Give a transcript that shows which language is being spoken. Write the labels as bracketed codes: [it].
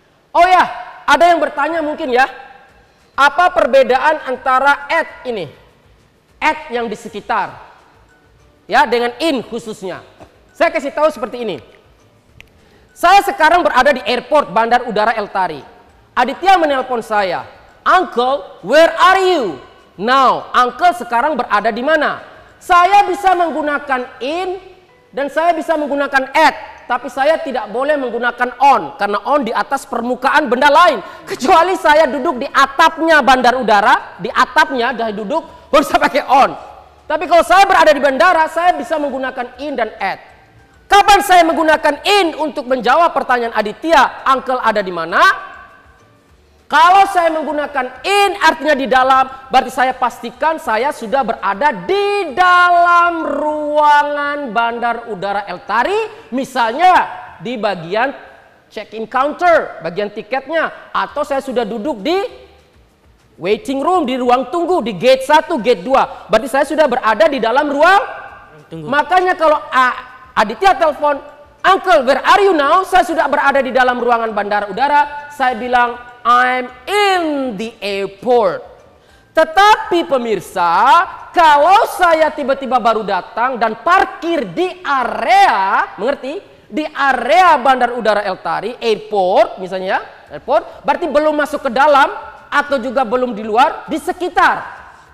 [id] Oh ya, ada yang bertanya mungkin ya, apa perbedaan antara at ini, at yang di sekitar, ya, dengan in khususnya? Saya kasih tahu seperti ini. Saya sekarang berada di airport Bandar Udara El Tari. Aditya menelpon saya, [en] Uncle, where are you? Now, [id] Uncle sekarang berada di mana? Saya bisa menggunakan in dan saya bisa menggunakan at, tapi saya tidak boleh menggunakan on, karena on di atas permukaan benda lain. Kecuali saya duduk di atapnya bandar udara, di atapnya dah duduk, baru saya pakai on. Tapi kalau saya berada di bandara, saya bisa menggunakan in dan at. Kapan saya menggunakan in untuk menjawab pertanyaan Aditya, Uncle ada di mana? Kalau saya menggunakan in artinya di dalam, berarti saya pastikan saya sudah berada di dalam ruangan Bandar Udara El Tari, misalnya di bagian check-in counter, bagian tiketnya, atau saya sudah duduk di waiting room, di ruang tunggu, di gate 1, gate 2. Berarti saya sudah berada di dalam ruang tunggu. Makanya kalau Aditya telepon, [en] Uncle, where are you now? [id] Saya sudah berada di dalam ruangan bandara udara. Saya bilang, [en] I'm in the airport. [id] Tetapi pemirsa, kalau saya tiba-tiba baru datang dan parkir di area, mengerti? Di area Bandar Udara El Tari, airport misalnya, airport, berarti belum masuk ke dalam atau juga belum di luar, di sekitar.